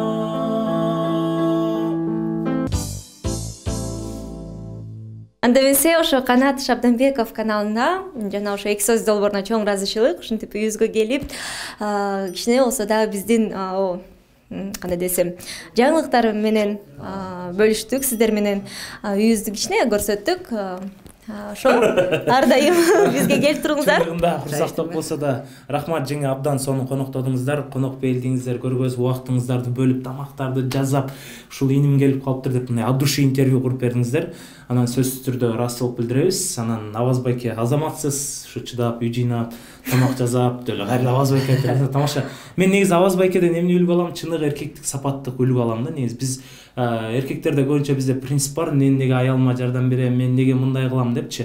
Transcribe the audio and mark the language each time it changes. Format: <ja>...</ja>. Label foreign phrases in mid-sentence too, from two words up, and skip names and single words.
<ky>Анда эмесе ошо Канат Шабданбеков каналына жана ошо Эки сөз долбооруна чоң ыраазычылык, ушинтип үйүбүзгө келип, кичине болсо дагы биздин кандай десем, жаңылыктар менен бөлүштүк, сиздер менен үйүбүздү кичине көрсөттүк. Ошо ар дайым бизге келип туруңуздар. Чындыгында урсактык болсо да рахмат жеңе, абдан сонун коноктодуңуздар, конок белдиңиздер, көргөз убактыңыздарды бөлүп, тамактарды жасап, ушул иним келип калыптыр деп мындай</ky> <ru>от души</ru> <ky>интервью куруп бердиңиздер. Анан сөзсүз түрдө ыраазычылык билдиребиз. Анан Абаз байке азаматсыз, ушу чыдап, үй жыйнап, тамак жасап, деле кайра Абаз байке айтып тамаша. Мен негизи Абаз байкеден эмне үлгү алам? Чыныгы эркектик сапаттык үлгү алам да. Негизи биз эркектерде көбүнчө бизде принцип бар, мен неге аялыма жардам берем, мен неге мындай кылам депчи.</ky>